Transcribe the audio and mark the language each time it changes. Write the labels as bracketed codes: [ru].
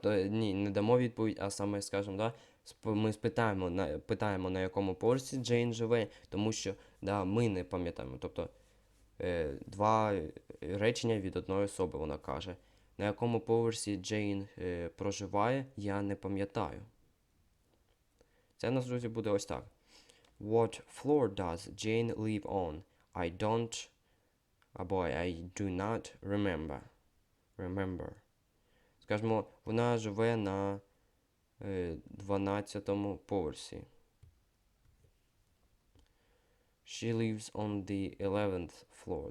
[uk] Ні, не дамо відповідь, а саме скажемо, да, ми питаємо, на якому поверсі Джейн живе, тому що, да, ми не пам'ятаємо. Тобто, два речення від одної особи, вона каже. На якому поверсі Джейн проживає, я не пам'ятаю. Це у нас, друзі, буде ось так. [en] What floor does Jane live on? I don't, [uk] або [en] I do not remember. [uk] Скажімо, вона живе на 12-му поверсі. [en] She lives on the 11th floor.